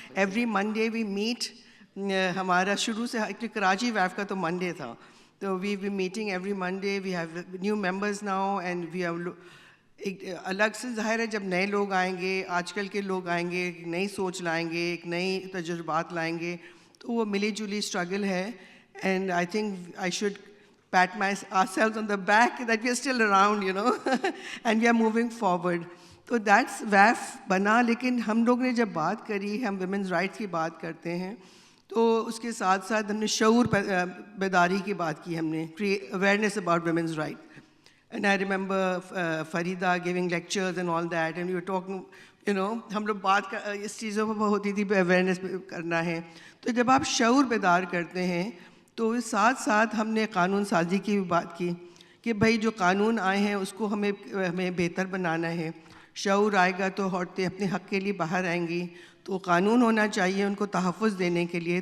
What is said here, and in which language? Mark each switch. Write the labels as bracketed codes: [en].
[en] Every Monday we meet. [ur] ہمارا شروع سے کراچی WAF کا تو منڈے تھا, تو [en] We be meeting every Monday. We have new members now and we have [ur] ایک الگ سے, ظاہر ہے جب نئے لوگ آئیں گے, آج کل کے لوگ آئیں گے, ایک نئی سوچ لائیں گے, ایک نئی تجربات لائیں گے, تو وہ ملی جلی اسٹرگل ہے. [en] And I think I should pat ourselves on the back that we are still around, and we are moving forward. [ur] تو that's WAF بنا. لیکن ہم لوگ نے جب بات کری, ہم ویمنز رائٹس کی بات کرتے ہیں, تو اس کے ساتھ ساتھ ہم نے شعور بیداری کی بات کی, ہم نے [en] Awareness about women's right. And I remember Farida giving lectures and all that, and we were talking, [ur] ہم لوگ بات اس چیزوں پر ہوتی تھی اویئرنیس کرنا ہے. تو جب آپ شعور بیدار کرتے ہیں تو ساتھ ساتھ ہم نے قانون سازی کی بھی بات کی کہ بھائی جو قانون آئے ہیں اس کو ہمیں بہتر بنانا ہے. شعور آئے گا تو عورتیں اپنے حق کے لیے باہر آئیں گی, تو قانون ہونا چاہیے ان کو تحفظ دینے کے لیے.